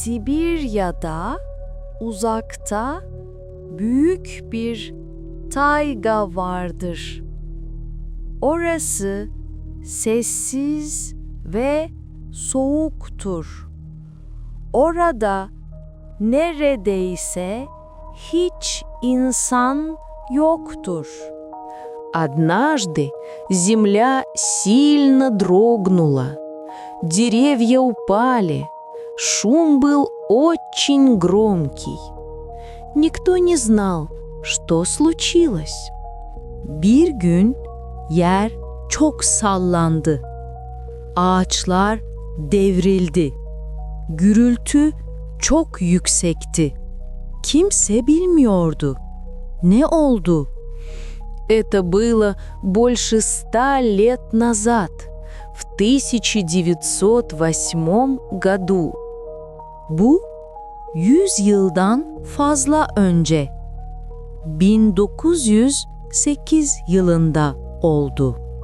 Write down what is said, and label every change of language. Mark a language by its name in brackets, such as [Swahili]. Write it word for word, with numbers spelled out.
[Turkish] Sibirya'da uzakta büyük bir tayga vardır. Orası sessiz ve soğuktur. Orada neredeyse hiç insan yoktur. [Russian] Однажды земля сильно дрогнула. Деревья упали. Шум был очень громкий. Никто не знал, что случилось. [Turkish] Bir gün yer çok sallandı. Ağaçlar devrildi. Gürültü çok yüksekti. Kimse bilmiyordu. Ne oldu? [Russian] Это было больше ста лет назад, в [Turkish] bin dokuz yüz sekiz [Russian] году. [Turkish] Bu yüz yıldan fazla önce bin dokuz yüz sekiz yılında oldu.